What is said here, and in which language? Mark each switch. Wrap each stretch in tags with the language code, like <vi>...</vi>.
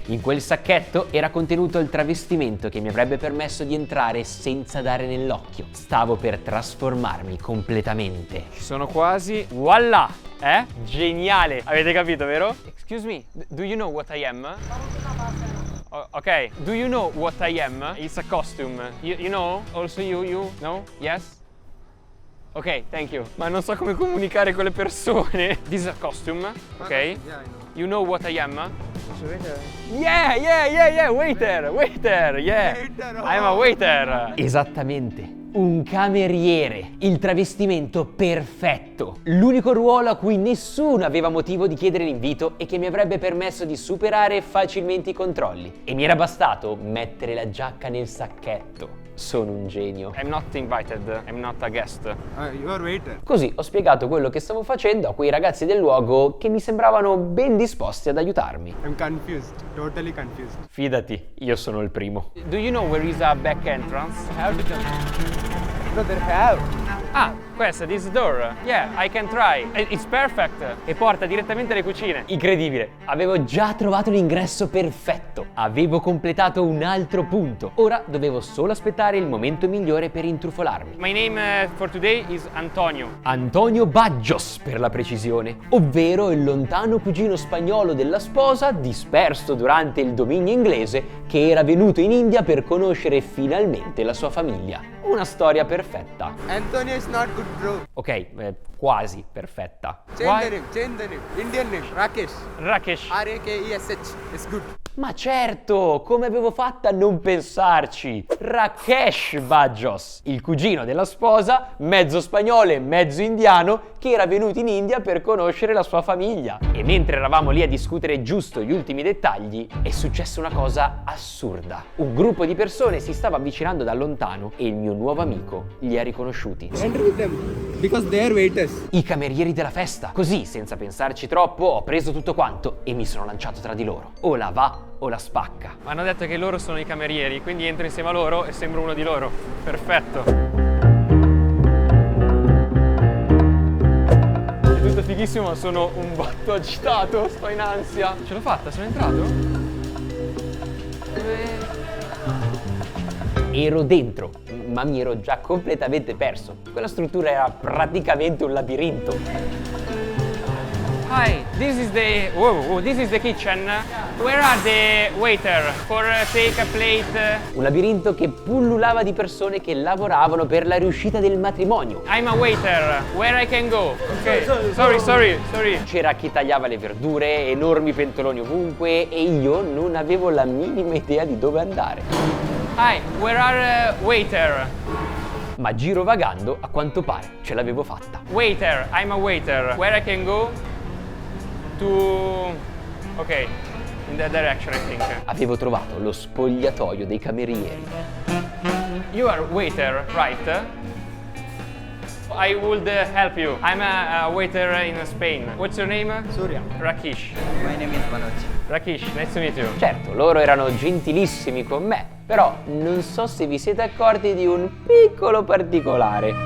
<it>In quel sacchetto era contenuto il travestimento che mi avrebbe permesso di entrare senza dare nell'occhio. Stavo per trasformarmi completamente. Ci sono quasi. Voilà! Geniale! Avete capito, vero?</it> <en>Excuse me, do you know what I am? Ok, do you know what I am? It's a costume. You know? Also you know? Yes? Ok, thank you.</en> <it>Ma non so come comunicare con le persone.</it> <en>This is a costume, ok? You know what I am? Yeah, waiter, yeah. I'm a waiter.</en> <it>Esattamente. Un cameriere, il travestimento perfetto, l'unico ruolo a cui nessuno aveva motivo di chiedere l'invito e che mi avrebbe permesso di superare facilmente i controlli. E mi era bastato mettere la giacca nel sacchetto. Sono un genio.</it> <en>I'm not invited, I'm not a guest. You are waiter.</en> <it>Così ho spiegato quello che stavo facendo a quei ragazzi del luogo che mi sembravano ben disposti ad aiutarmi.</it> <en>I'm confused, totally confused.</en> <it>Fidati, io sono il primo.</it> <en>Do you know where is a back entrance? Brother, have. Ah,</en> <it>questa,</it> <en>this door. Yeah, I can try. It's perfect.</en> <it>E porta direttamente alle cucine. Incredibile, avevo già trovato l'ingresso perfetto. Avevo completato un altro punto. Ora dovevo solo aspettare il momento migliore per intrufolarmi.</it> <en>My name for today is Antonio.</en> <it>Antonio Baggios, per la precisione, ovvero il lontano cugino spagnolo della sposa disperso durante il dominio inglese che era venuto in India per conoscere finalmente la sua famiglia. Una storia perfetta.</it> <en>Antonio is not good, bro.</en> <it>Ok, quasi perfetta.</it> <en>Change the name. Indian name. Rakesh. Rakesh. Rakesh. It's good.</en> <it>Ma certo, come avevo fatto a non pensarci? Rakesh Baggios, il cugino della sposa, mezzo spagnolo e mezzo indiano, che era venuto in India per conoscere la sua famiglia. E mentre eravamo lì a discutere giusto gli ultimi dettagli, è successa una cosa assurda. Un gruppo di persone si stava avvicinando da lontano e il mio nuovo amico li ha riconosciuti.</it> <en>Enter with them because they are waiters.</en> <it>I camerieri della festa. Così, senza pensarci troppo, ho preso tutto quanto e mi sono lanciato tra di loro. O la va o la spacca. Hanno detto che loro sono i camerieri, quindi entro insieme a loro e sembro uno di loro. Perfetto. È tutto fighissimo, ma sono un botto agitato, sto in ansia. Ce l'ho fatta, sono entrato? Ero dentro, ma mi ero già completamente perso. Quella struttura era praticamente un labirinto.</it> <en>Hi, this is the kitchen. Where are the waiter for take a plate?</en> <it>Un labirinto che pullulava di persone che lavoravano per la riuscita del matrimonio.</it> <en>I'm a waiter. Where I can go? Ok. Sorry.</en> <it>C'era chi tagliava le verdure, enormi pentoloni ovunque e io non avevo la minima idea di dove andare.</it> <en>Hi, where are waiter?</en> <it>Ma girovagando, a quanto pare, ce l'avevo fatta.</it> <en>Waiter, I'm a waiter. Where I can go? To... Ok, in that direction I think.</en> <it>Avevo trovato lo spogliatoio dei camerieri.</it> <en>You are waiter, right? I would help you. I'm a waiter in Spain. What's your name? Surya. Rakesh. My name is Manoj. Rakesh, nice to meet you.</en> <it>Certo, loro erano gentilissimi con me, però non so se vi siete accorti di un piccolo particolare.</it>